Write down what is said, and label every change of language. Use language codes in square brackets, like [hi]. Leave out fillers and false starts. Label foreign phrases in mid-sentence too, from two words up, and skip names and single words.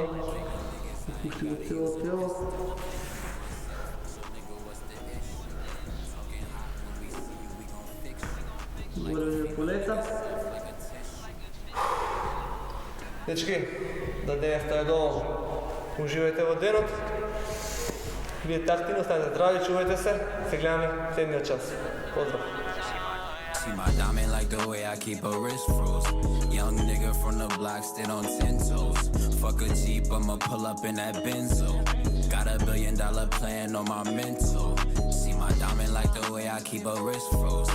[mk] Опушти го цело тело. Горе полета. Дечки, да денеста е доволно. Уживајте во денот. Бидете активни, останете здрави, чувајте се. Се гледаме следниот час. Поздрав! [en] See my diamond like the way I keep a wrist froze. Young nigga from the block, stand on 10 toes. Fuck a Jeep, I'ma pull up in that Benzo. Got $1 billion plan on my mental. See my diamond like the way I keep a wrist froze.